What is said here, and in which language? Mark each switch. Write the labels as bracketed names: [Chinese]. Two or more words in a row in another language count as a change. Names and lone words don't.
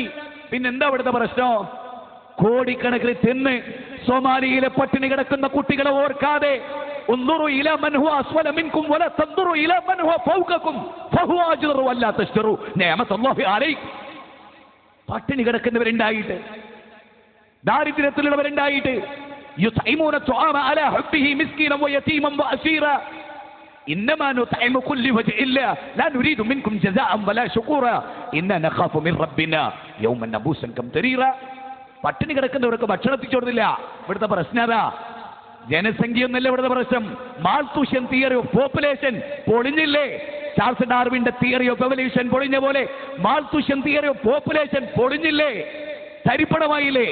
[Malayalam] പിന്നെന്താ ഇവിടുത്തെ പ്രശ്നം? കോടിക്കണക്കിന് തിന്ന് സോമാലിയിലെ പട്ടിണി കിടക്കുന്ന കുട്ടികളെ ഓർക്കാതെ പട്ടിണി കിടക്കുന്നവരുണ്ടായിട്ട്, ദാരിദ്ര്യത്തിലുള്ളവരുണ്ടായിട്ട്, [Arabic] إنما نطعمكم لوجه الله لا نريد منكم جزاء ولا شكورا إنا نخاف من ربنا يوما عبوسا قمطريرا. [Malayalam] പട്ടിണി കിടക്കുന്നവർക്ക് ഭക്ഷണം എത്തിച്ചു കൊടുത്തില്ല. ഇവിടുത്തെ പ്രശ്നം അതാ. ജനസംഖ്യ ഒന്നല്ല ഇവിടുത്തെ പ്രശ്നം. [English] Malthusian theory of population [Malayalam] പൊളിഞ്ഞില്ലേ? ചാൾസ് ഡാർവിന്റെ [English] theory of evolution [Malayalam] പൊളിഞ്ഞ പോലെ [English] Malthusian theory of population [Malayalam] പൊളിഞ്ഞില്ലേ? തരിപ്പണമായില്ലേ?